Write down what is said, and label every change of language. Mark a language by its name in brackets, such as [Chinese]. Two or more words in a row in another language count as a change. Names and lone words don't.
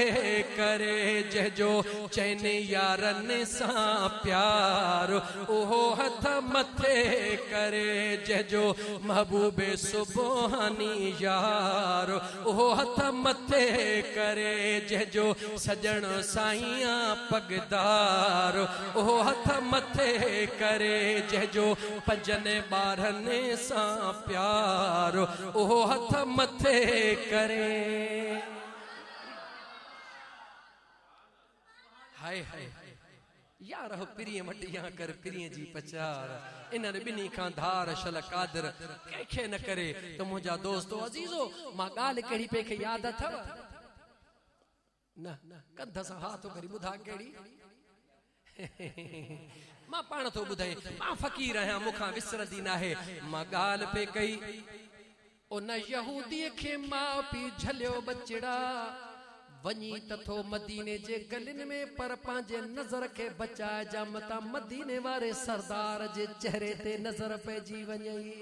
[Sindhi] करे जंहिंजो चइनि यारनि सां प्यार ओहो हथ मथे करे जंहिंजो महबूबे सुबहानी यार ओहो हथ मथे करे जंहिंजो सजण साईं पगदार ओहो हथ मथे करे जंहिंजो पंजनि ॿारनि सां प्यार ओहो हथ मथे करे हाय हाय यार हो पिरीअ मटिया कर पिरीअ जी पचार इन्हनि ॿिन्ही खां धार शल कादर कंहिंखे न करे त मुंहिंजा दोस्तो अज़ीज़ो मां ॻाल्हि कहिड़ी पे खे यादि अथव न कंध सां हाथ करी ॿुधा कहिड़ी मां पाण थो ॿुधाई मां फ़क़ीर आहियां मूंखां विसरंदी नाहे मां ॻाल्हि पे कई उन यहूदीअ खे माउ पीउ झलियो बचड़ा वञी त थो मदीने जे गलियुनि में पर पंहिंजे नज़र खे बचाए जा मतां मदीने वारे सरदार जे चेहरे ते नज़र पइजी वञई